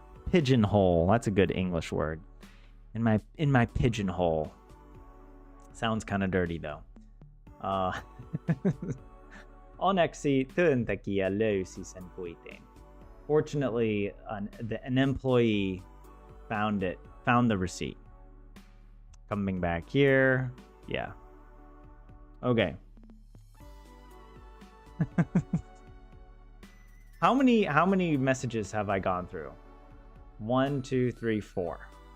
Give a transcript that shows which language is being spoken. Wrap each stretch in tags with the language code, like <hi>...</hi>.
<en>Pigeonhole. That's a good English word. In my pigeonhole. Sounds kind of dirty though.</en> <fi>Onneksi työntekijä löysi sen kuitin.</fi> <en>Fortunately, an employee found the receipt. Coming back here. Yeah. Okay. How many messages have I gone through? 1, 2, 3, 4.</en>